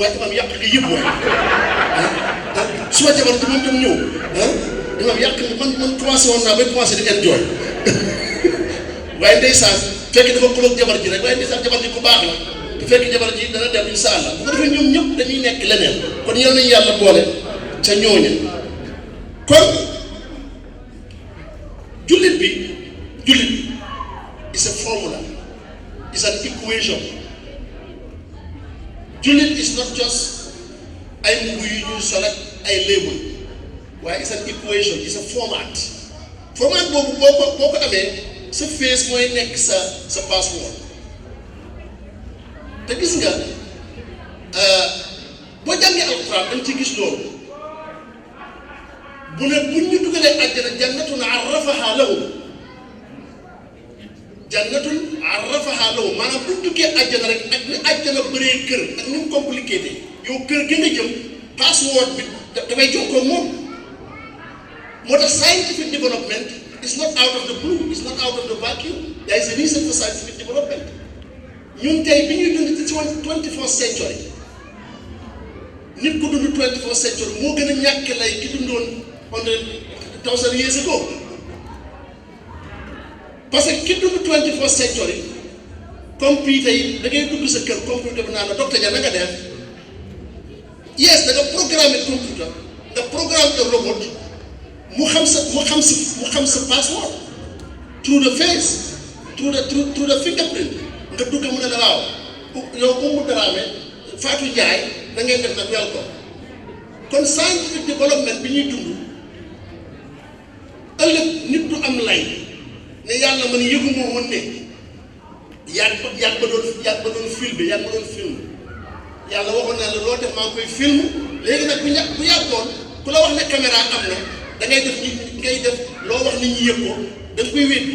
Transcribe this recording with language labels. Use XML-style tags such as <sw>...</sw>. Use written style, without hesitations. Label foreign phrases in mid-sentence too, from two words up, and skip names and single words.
<wo>waaye imaam yàq nga yëpp waaye suma jabar ji moom tam ñëw imaam yàq nga man commencé woon naa bay commencé di enjoy waaye ndeysaan fekk dafa xuloog jabar ji rek waaye ndeysaan jabar ji ku baax la te fekk jabar ji dana dem</wo> <ar>إن شاء الله</ar> <wo>bu ko defee ñoom ñëpp dañuy nekk leneen kon yal nañu yàlla boole ca ñooña kon jullit</wo> <en>is a formula, is an equation.</en> <wo>Jullit</wo> <en>is not just</en> <wo>ay mbubb yu ñu sol ak ay label waaye</wo> <en>it's an equation, it's a format</en> <wo>boobu boo ko amee sa face mooy nekk sa password. te gis nga boo jàngee alxuraan dañ ci gis loolu bu ne buñ ñu dugalee àjjana</wo> <ar>جنةٌ الرفاهة لهم</ar> <wo>maanaam buñ duggee àjjana rek ak ni àjjana bëree kër ak ni mu compliqué yow kër gi nga jëm password bi dafay jokkoo moom. moo tax</wo> <en>scientific development is not out of the blue, it's not out of the vacuum. There is a reason for scientific development.</en> <wo>ñun tey bi ñuy dund ci</wo> <en>21st century</en> <wo>nit ku dund</wo> <en>21st century</en> <wo>moo gën a ñàkk lay ki dundoon 100,000</wo> <en>years ago.</en> <fr>parce que</fr> <wo>ki dund</wo> <en>21st century computer</en> <wo>yi da ngay dugg sa kër computer bi naan la docteur Dia na nga def yes da nga programmer computer nga</wo> <fr>programme le robot</fr> <wo>mu xam sa password</wo> <en>through the face through the fingerprint</en> <wo>nga dugg mu ne la waaw yow Oumou Dramé Fatou Ndiaye da ngay def nag welcome. kon</wo> <en>scientific development</en> <wo>bi ñuy dund ëllëg nit du am lay ne yàlla man yëgu moo woon ne yàgg ba doon film yàlla waxoon naa la loo def maa ngi koy film léegi nag bu yàggoon ku la wax ne caméra am na da ngay def loo wax nit ñi yëg ko da nga koy wéddi.</wo>